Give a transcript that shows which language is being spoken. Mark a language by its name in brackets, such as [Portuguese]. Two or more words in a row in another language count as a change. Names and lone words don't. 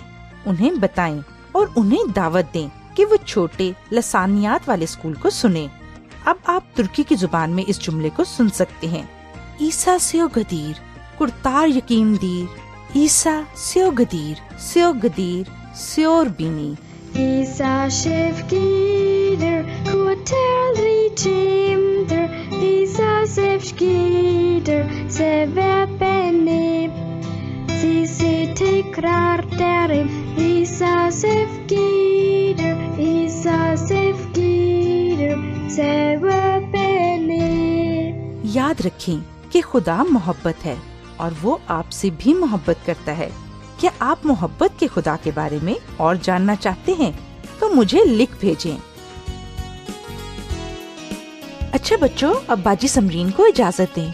[Urdu] انہیں بتائیں اور انہیں دعوت دیں کہ وہ چھوٹے لسانیات والے اسکول کو سنیں۔ اب آپ ترکی کی زبان میں اس جملے کو سن سکتے ہیں: [Turkish] İsa sevgidir, kurtarıcımdır, İsa sevgidir, sever beni. Isa sevgidir, kurtarıcımdır. İsa sevgidir, sever beni. Sizi tekrar derim, İsa sevgidir, sever beni. [Urdu] یاد رکھیں کہ خدا محبت ہے اور وہ آپ سے بھی محبت کرتا ہے۔ کیا آپ محبت کے خدا کے بارے میں اور جاننا چاہتے ہیں تو مجھے لکھ بھیجیں۔ اچھا بچوں، اب باجی سمرین کو اجازت دیں۔